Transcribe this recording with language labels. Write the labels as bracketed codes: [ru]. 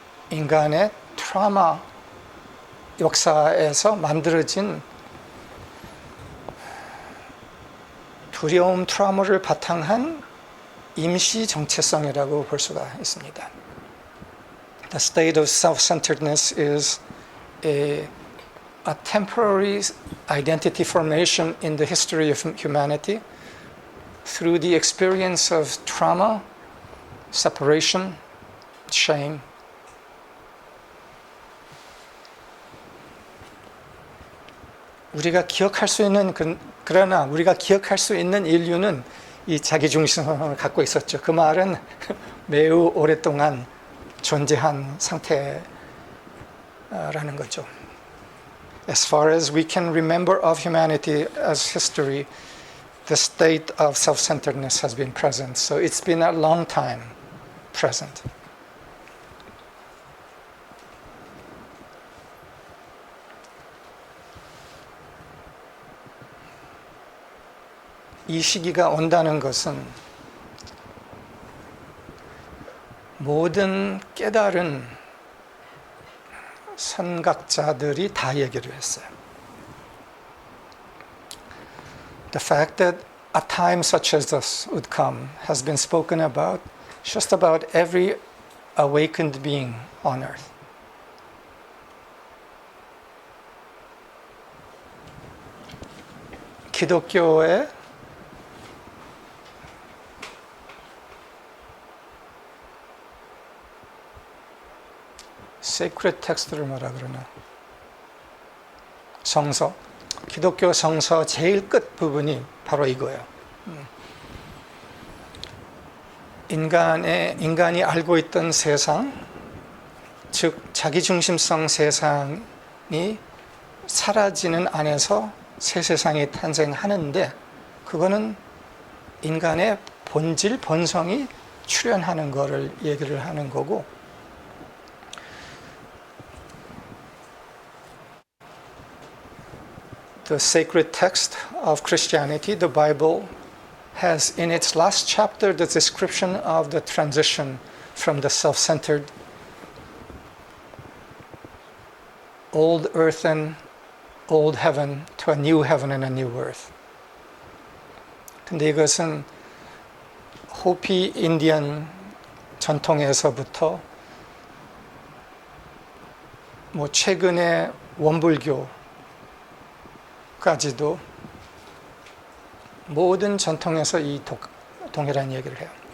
[ko] 인간의 트라우마 역사에서 만들어진 두려움, 트라우마를 바탕한 임시 정체성이라고 볼 수가 있습니다. [en] The state of self-centeredness is a temporary identity formation in the history of humanity through the experience of trauma, separation, shame. [ko] 우리가 기억할 수 있는 그러나 우리가 기억할 수 있는 인류는 이 자기중심성을 갖고 있었죠. 그 말은 매우 오랫동안 존재한 상태라는 거죠. [en] As far as we can remember of humanity as history, the state of self-centeredness has been present. So it's been a long time present. [ko] 이 시기가 온다는 것은 모든 깨달은 선각자들이 다 얘기를 했어요. [en] The fact that a time such as this would come has been spoken about just about every awakened being on earth. [ko] 기독교의 [en] sacred text [ko] 를 뭐라 그러나 성서, 기독교 성서 제일 끝 부분이 바로 이거예요. 인간이 알고 있던 세상, 즉 자기중심성 세상이 사라지는 안에서 새 세상이 탄생하는데 그거는 인간의 본질, 본성이 출현하는 거를 얘기를 하는 거고 [en] The sacred text of Christianity, the Bible, has in its last chapter the description of the transition from the self-centered old earth and old heaven to a new heaven and a new earth. [ko] 근데 이것은 호피 인디언 전통에서부터 최근의 원불교까지도 모든 전통에서 이 동일한 얘기를 해요.